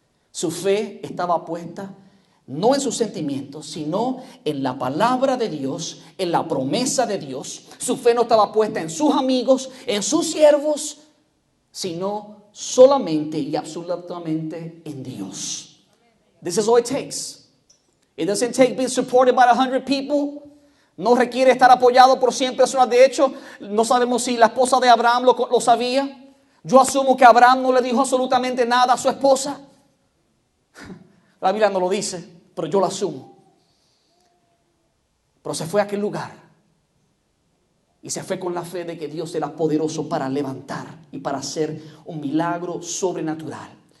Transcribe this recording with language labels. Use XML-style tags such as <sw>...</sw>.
<es>Su fe estaba puesta no en sus sentimientos, sino en la palabra de Dios, en la promesa de Dios. Su fe no estaba puesta en sus amigos, en sus siervos, sino solamente y absolutamente en Dios.</es> <en>This is all it takes. It doesn't take being supported by 100 people.</en> <es>No requiere estar apoyado por 100 personas. De hecho, no sabemos si la esposa de Abraham lo sabía. Yo asumo que Abraham no le dijo absolutamente nada a su esposa. La Biblia no lo dice, pero yo lo asumo. Pero se fue a aquel lugar y se fue con la fe de que Dios era poderoso para levantar y para hacer un milagro sobrenatural.</es>